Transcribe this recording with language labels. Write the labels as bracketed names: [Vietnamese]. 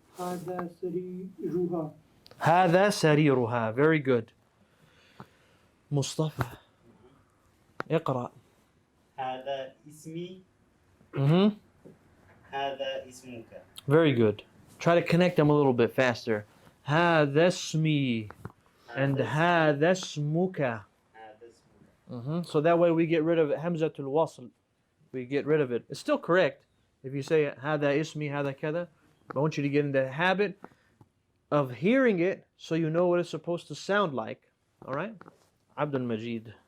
[Arabic] هذا سريرها. هذا سريرها. [English] Very good. [Arabic] مصطفى. اقرأ. هذا اسمي. Mm-hmm. هذا اسمك. [English] Very good. Try to connect them a little bit faster. [Arabic] هذا اسمي and هذا اسمك. هذا اسمك. Mm-hmm. [English] So that way we get rid of hamzatul wasl. We get rid of it. It's still correct if you say [Arabic] هذا اسمي هذا كذا. [English] But I want you to get in the habit of hearing it so you know what it's supposed to sound like. All right? Abdul Majid.